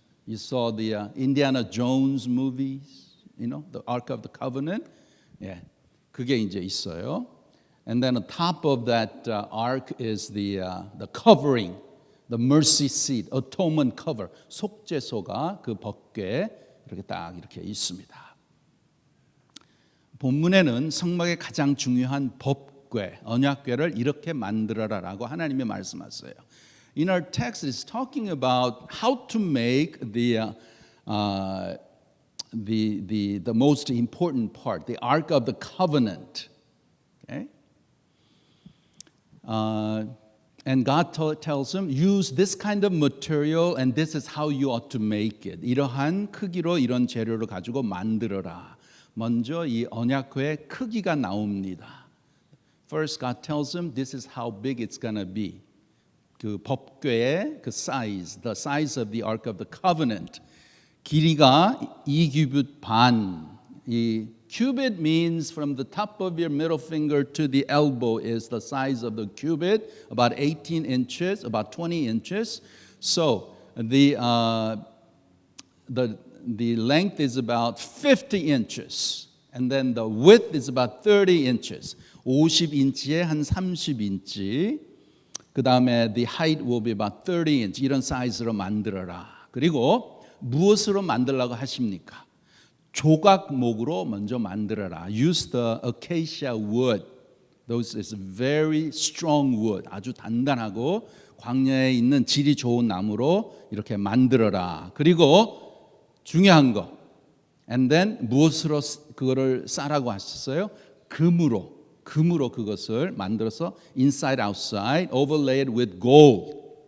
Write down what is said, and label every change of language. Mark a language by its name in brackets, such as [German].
[English] You saw the Indiana Jones movies. You know, the Ark of the Covenant. [Korean] 예, 그게 이제 있어요. [English] And then on top of that ark is the covering, the mercy seat, atonement cover. [Korean] 속죄소가 그 법궤 이렇게 딱 이렇게 있습니다. 본문에는 성막의 가장 중요한 법궤, 언약궤를 이렇게 만들어라라고 하나님이 말씀하세요. [English] In our text, it's talking about how to make the most important part, the Ark of the Covenant. Okay? And God tells him, use this kind of material and this is how you ought to make it. [Korean] 이러한 크기로 이런 재료를 가지고 만들어라. 먼저 이 언약궤의 크기가 나옵니다. [English] First, God tells him, this is how big it's going to be. [Korean] 그 법궤의 그 [English] size, the size of the Ark of the Covenant. [Korean] 길이가 2규빗 반. [English] 이 cubit means from the top of your middle finger to the elbow is the size of the cubit, about 18 inches, about 20 inches. So the length is about 50 inches, and then the width is about 30 inches. [Korean] 50인치에 한 30인치. 그 다음에 [English] the height will be about 30 inch. [Korean] 이런 사이즈로 만들어라. 그리고 무엇으로 만들라고 하십니까? 조각목으로 먼저 만들어라. [English] Use the acacia wood. Those is very strong wood. [Korean] 아주 단단하고 광야에 있는 질이 좋은 나무로 이렇게 만들어라. 그리고 중요한 거. [English] And then [Korean] 무엇으로 그거를 싸라고 하셨어요? 금으로 그것을 만들어서 [English] inside outside overlay it with gold.